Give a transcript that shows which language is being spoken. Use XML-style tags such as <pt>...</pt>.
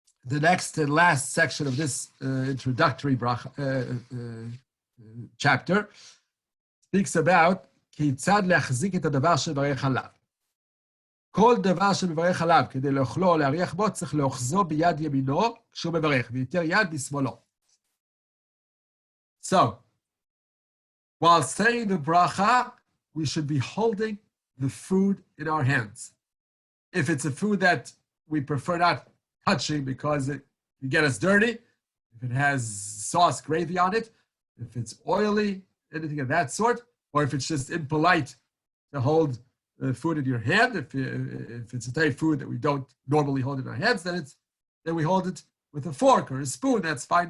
<en>The next and last section of this introductory bracha, chapter speaks about</en> <he>כיצד להחזיק את הדבר שמברך עליו. כל דבר שמברך עליו, כדי לאכלו או להריח בו, צריך לאוחזו ביד ימינו כשהוא מברך, ויותר יד בשמאלו.</he> <en>So, while saying the bracha, we should be holding the food in our hands. If it's a food that we prefer not touching because it can get us dirty, if it has sauce, gravy on it, if it's oily, anything of that sort, or if it's just impolite to hold food in your hand, if it's a type of food that we don't normally hold in our hands, then we hold it with a fork or a spoon. That's fine.</en>